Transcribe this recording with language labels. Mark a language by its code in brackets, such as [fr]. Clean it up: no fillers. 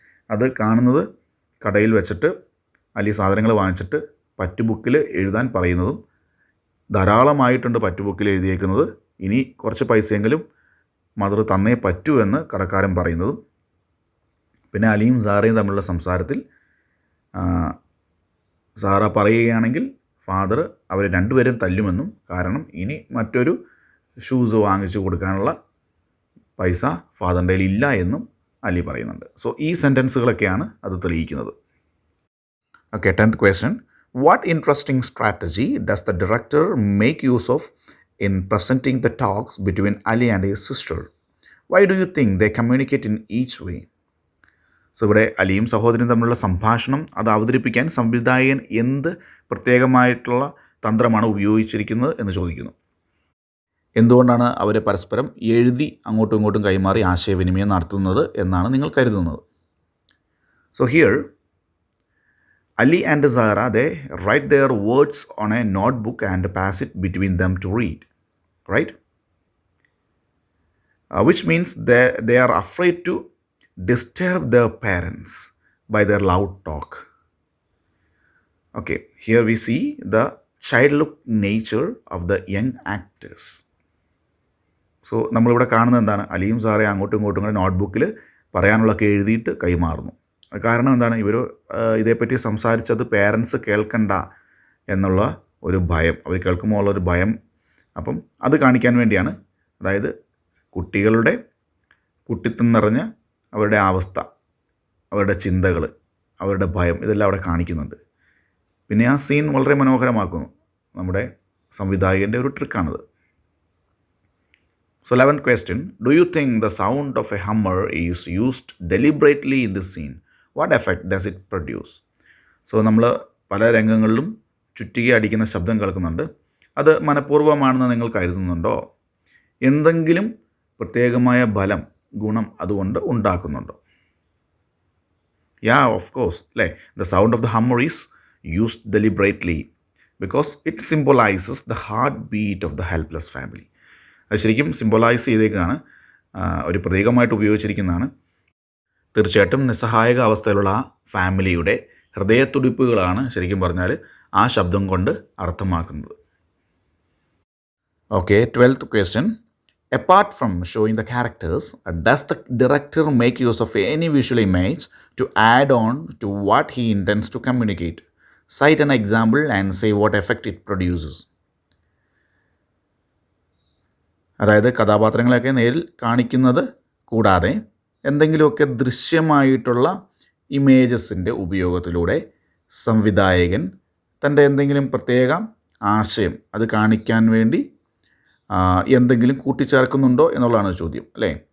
[ml] അത് കാണുന്നത് കടയിൽ വെച്ചിട്ട് അലി സാധനങ്ങൾ വാങ്ങിച്ചിട്ട് പറ്റ് ബുക്കിൽ എഴുതാൻ പറയുന്നതും, ധാരാളമായിട്ടുണ്ട് പറ്റ് ബുക്കിൽ എഴുതിയേക്കുന്നത്, ഇനി കുറച്ച് പൈസയെങ്കിലും മദർ തന്നേ പറ്റൂ എന്ന് കടക്കാരൻ പറയുന്നതും, പിന്നെ അലിയും സാറയും തമ്മിലുള്ള സംസാരത്തിൽ സാറ പറയുകയാണെങ്കിൽ ഫാദർ അവർ രണ്ടുപേരും തല്ലുമെന്നും, കാരണം ഇനി മറ്റൊരു ഷൂസ് വാങ്ങിച്ചു കൊടുക്കാനുള്ള പൈസ ഫാദറിൻ്റെ കയ്യിൽ ഇല്ല എന്നും അലി പറയുന്നുണ്ട്. സോ ഈ സെൻറ്റൻസുകളൊക്കെയാണ് അത് തെളിയിക്കുന്നത്. [en] Okay, 10th question. What interesting strategy does the director make use of in presenting the talks between Ali and his sister? Why do you think they communicate in each way? [ml] So ഇവിടെ അലിയും സഹോദരനും തമ്മിലുള്ള സംഭാഷണം അത് അവതരിപ്പിക്കാൻ സംവിധായകൻ എന്ത് പ്രത്യേകമായിട്ടുള്ള തന്ത്രമാണ് ഉപയോഗിച്ചിരിക്കുന്നത് എന്ന് ചോദിക്കുന്നു. എന്തുകൊണ്ടാണ് അവർ പരസ്പരം എഴുതി അങ്ങോട്ടും ഇങ്ങോട്ടും കൈമാറി ആശയവിനിമയം നടത്തുന്നത് എന്നാണ് നിങ്ങൾ കരുതുന്നത്? [en] So here Ali and Zahra, they write their words on a notebook and pass it between them to read, right? Which means they are afraid to disturb their parents by their loud talk. Okay, here we see the childlike nature of the young actors. [ml] So നമ്മളിവിടെ കാണുന്നത് എന്താണ്? അലിയും സാറയും അങ്ങോട്ടും ഇങ്ങോട്ടും കൂടെ നോട്ട്ബുക്കിൽ പറയാനുള്ളതൊക്കെ എഴുതിയിട്ട് കൈമാറുന്നു. കാരണം എന്താണ്? ഇവർ ഇതേപ്പറ്റി സംസാരിച്ചത് പേരൻസ് കേൾക്കണ്ട എന്നുള്ള ഒരു ഭയം, അവർ കേൾക്കുമ്പോൾ ഉള്ളൊരു ഭയം. അപ്പം അത് കാണിക്കാൻ വേണ്ടിയാണ്, അതായത് കുട്ടികളുടെ കുട്ടിത്തം നിറഞ്ഞ അവരുടെ അവസ്ഥ, അവരുടെ ചിന്തകൾ, അവരുടെ ഭയം, ഇതെല്ലാം അവിടെ കാണിക്കുന്നുണ്ട്. പിന്നെ ആ സീൻ വളരെ മനോഹരമാക്കുന്നു. നമ്മുടെ സംവിധായകൻ്റെ ഒരു ട്രിക്കാണത്. [en] So 11th question, do you think the sound of a hammer is used deliberately in this scene? What effect does it produce? [ml] So നമ്മൾ പല രംഗങ്ങളിലും ചുറ്റിക അടിക്കുന്ന ശബ്ദം കേൾക്കുന്നുണ്ട്. അത് മനഃപൂർവ്വമാണെന്ന് നിങ്ങൾ കരുതുന്നുണ്ടോ? എന്തെങ്കിലും പ്രത്യേകമായ ബലം, ഗുണം അതുകൊണ്ട് ഉണ്ടാക്കുന്നുണ്ടോ? [en] Yeah, of course. അല്ലേ? The sound of the hammer is used deliberately because it symbolizes the heartbeat of the helpless family. [ml] അത് ശരിക്കും സിംബലൈസ് ചെയ്തേക്കാണ്, ഒരു പ്രതീകമായിട്ട് ഉപയോഗിച്ചിരിക്കുന്നതാണ്. തീർച്ചയായിട്ടും നിസ്സഹായക അവസ്ഥയിലുള്ള ആ ഫാമിലിയുടെ ഹൃദയത്തുടിപ്പുകളാണ് ശരിക്കും പറഞ്ഞാൽ ആ ശബ്ദം കൊണ്ട് അർത്ഥമാക്കുന്നത്. [en] Okay, 12th question. Apart from showing the characters, does the director make use of any visual image to add on to what he intends to communicate? Cite an example and say what effect it produces. [ml] അതായത് കഥാപാത്രങ്ങളെയൊക്കെ നേരിൽ കാണിക്കുന്നത് കൂടാതെ എന്തെങ്കിലുമൊക്കെ ദൃശ്യമായിട്ടുള്ള ഇമേജസിൻ്റെ ഉപയോഗത്തിലൂടെ സംവിധായകൻ തൻ്റെ എന്തെങ്കിലും പ്രത്യേക ആശയം അത് കാണിക്കാൻ വേണ്ടി എന്തെങ്കിലും കൂട്ടിച്ചേർക്കുന്നുണ്ടോ എന്നുള്ളതാണ് ചോദ്യം, അല്ലേ?